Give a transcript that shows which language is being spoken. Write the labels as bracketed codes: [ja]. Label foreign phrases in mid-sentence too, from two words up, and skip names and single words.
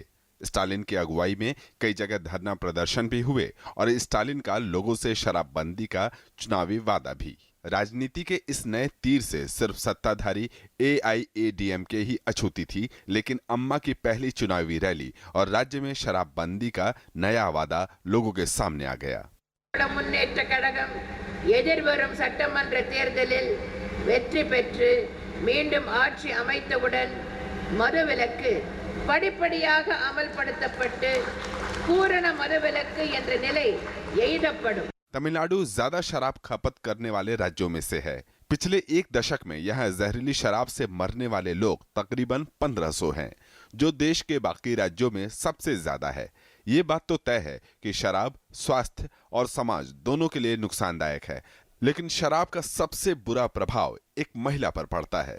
[hi] स्टालिन की अगुवाई में कई जगह धरना प्रदर्शन भी हुए और स्टालिन का लोगों से शराबबंदी का चुनावी वादा भी। राजनीति के इस नए तीर से सिर्फ सत्ताधारी एआईएडीएमके ही अछूती थी, लेकिन अम्मा की पहली चुनावी रैली और राज्य में शराबबंदी का नया वादा लोगों के सामने आ गया। [ta] முன்னேற்ற கழகம் எதிர்வரும் சட்டமன்ற தேர்தலில் வெற்றி பெற்று மீண்டும் ஆட்சி அமைத்தவுடன் மதுவிலக்கு படிப்படியாக அமல்படுத்தப்பட்டு பூரண மதுவிலக்கு என்ற நிலை எய்தப்படும்। [hi] तमिलनाडु ज्यादा शराब खपत करने वाले राज्यों में से है। पिछले 1 दशक में यहाँ जहरीली शराब से मरने वाले लोग तकरीबन 1500 हैं, जो देश के बाकी राज्यों में सबसे ज्यादा है। ये बात तो तय है कि शराब स्वास्थ्य और समाज दोनों के लिए नुकसानदायक है, लेकिन शराब का सबसे बुरा प्रभाव एक महिला पर पड़ता है।